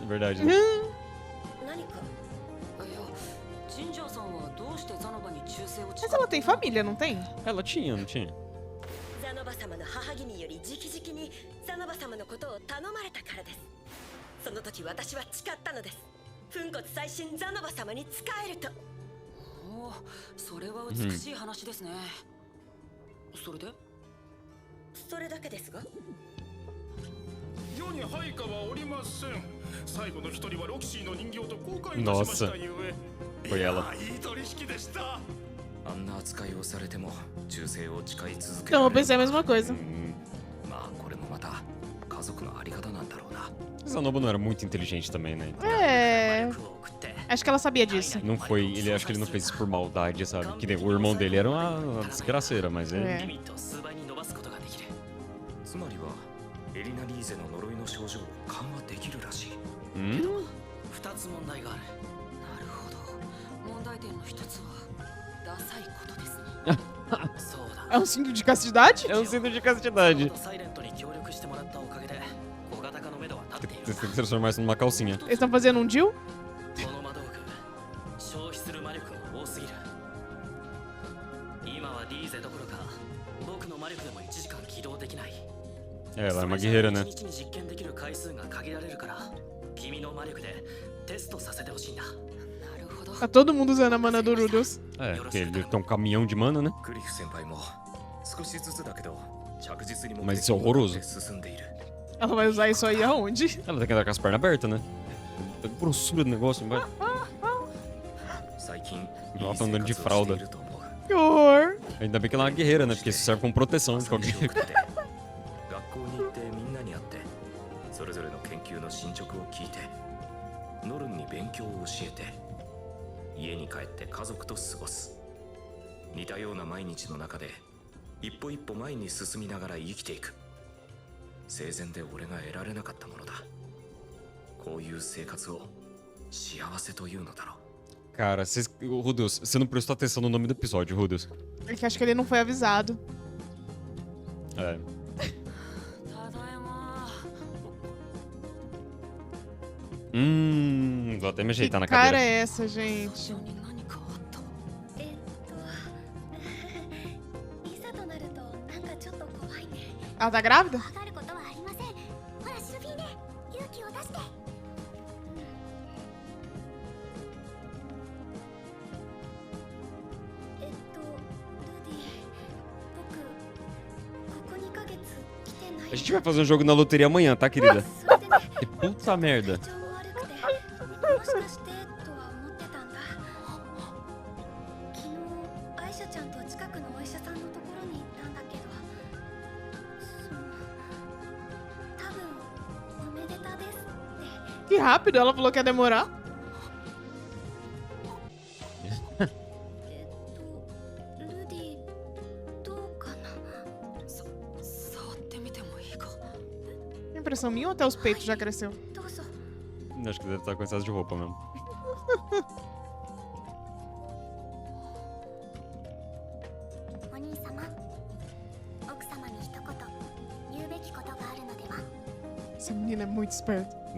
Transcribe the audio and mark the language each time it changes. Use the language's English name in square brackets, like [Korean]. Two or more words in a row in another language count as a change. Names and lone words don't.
[Portuguese] Verdade, né? [Japanese] 何か。いや、ジンジャーさんはどうしてザノバに忠誠を [Portuguese] Mas ela tem família, não tem? Ela tinha, não tinha? [Japanese] ザノバ様の母君より直々にザノバ様のことを頼まれたからです。その時私は誓ったのです。粉骨最新ザノバ様に仕えると。おお、それは美しい話ですね。それで？それだけですが。世に配下はおりません。最後の一人はロキシーの人形と交換いたしましたゆえ。 [Portuguese] Foi ela. [Japanese] いやいい取引でした。あんな扱いをされても忠誠を誓い続け [Portuguese] Então, [Japanese] ら [Portuguese] eu [Japanese] れる [Portuguese] pensei a mesma coisa. [Japanese] まあこれもまた家族のあり方なんだろうな。 [Portuguese] Zanoba não era muito inteligente também, né? É. [Japanese] 服を送って [Portuguese] Acho que ela sabia disso. Não foi, ele acho que ele não fez isso por maldade, sabe? Que nem o irmão dele era uma desgraceira, mas ele. É. [Japanese] リミットを数倍に伸ばすことができる。つまりはエリナリーゼの呪いの症状を緩和できるらしい。 Hum? 二つ問題がある。なるほど。問題点の一つはダサいことですね。そうだ。 [Portuguese] É um cinto de castidade? É um cinto de castidade. [Japanese] サイレントに協力してもらったおかげで小型化の目処は立っている。 [Portuguese] Você tem que transformar isso numa calcinha. Eles estão fazendo um deal? [Japanese] この魔道具消費する魔力が多すぎる。今はリーゼどころか僕の魔力でも1時間起動できない。 [Portuguese] É, ela é uma guerreira, né? [Japanese] 1 日に実験できる回数が限られるから君の魔力でテストさせてほしいんだ。なるほど。 [Portuguese] Tá todo mundo usando a mana do Rudos. É, porque ele tem um caminhão de mana, né? [Japanese] クリフ先輩も少しずつだけど着実に目 [Portuguese] Mas [Japanese] 的 [Portuguese] isso é [Japanese] に向かっ [Portuguese] horroroso. [Japanese] て進んでいる。 [Portuguese] Ela vai usar isso aí aonde? Ela tem que andar com as pernas abertas, né? A grossura do negócio, vai. [Japanese] 最近いい [Portuguese] Ela [Japanese] 生 [Portuguese] tá andando de [Japanese] 活をして [Portuguese] fralda. [Japanese] いると思う。 [Portuguese] Que horror. Ainda bem que ela é uma guerreira, né? Porque isso serve como proteção de [Japanese] 朝飯 [Portuguese] qualquer. [Japanese] を食って学校に行ってみんなに会ってそれぞれの研究の進捗を聞いてノルンに勉強を教えて家に帰って家族と過ごす。似たような毎日の中で一歩一歩前に進みながら生きていく。生前で俺が得られなかったものだ。こういう生活を幸せというのだろう。 [Portuguese] Cara, Rudos, você não prestou atenção no nome do episódio, Rudos. É que acho que ele não foi avisado. É. [Japanese] ただいま。 [Portuguese] Vou até me Que ajeitar na cara cadeira. é essa, gente? [Japanese] 最初に何かあった。いざとなるとなんかちょっと怖いね。 [Portuguese] Ela tá grávida? [Japanese] わかることはありません。ほらシルフィーネ、勇気を出して。ルディ、僕ここ2ヶ月来てない。 [Portuguese] A gente vai fazer um jogo na loteria amanhã, tá, querida? [Japanese] それでね、 [Portuguese] Que puta merda. [Japanese] 体調も悪くて、もしかしてとは思ってたんだ。昨日アイシャちゃんと近くのお医者さんのところに行ったんだけど、多分おめでたですって。 [Portuguese] Que rápido, ela falou que ia demorar. [Japanese] ルディどうかな。触ってみてもいいか。 [Portuguese] Impressão minha ou até os peitos já cresceu? [Japanese] どうぞ。 [Portuguese] Acho que deve estar com excesso de roupa mesmo. [Japanese] お兄様、奥様に一言言うべきことがあるのでは。 [Portuguese] Essa menina é muito esperta. É.